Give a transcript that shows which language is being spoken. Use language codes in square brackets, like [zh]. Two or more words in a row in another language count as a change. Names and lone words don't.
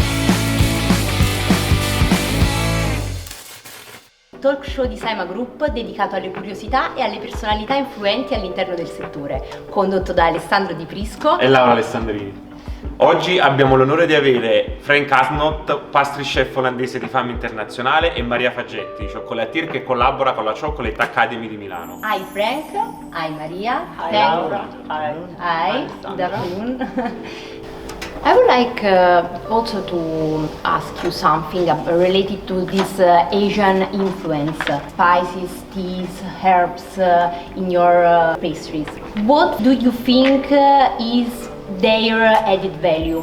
[en] Talk show [it] di Saima Group dedicato alle curiosità e alle personalità influenti all'interno del settore, condotto da Alessandro Di Prisco e Laura Alessandrini. Oggi abbiamo l'onore di avere Frank Haasnoot, [en] pastry chef [it] olandese di fama internazionale, e Maria Faggetti, cioccolatier che collabora con la Chocolate Academy di Milano. [en] Hi Frank, hi Maria, hi Laura, hi, good afternoon. I would like also to ask you something related to this Asian influence, spices, teas, herbs in your pastries. What do you think is their added value?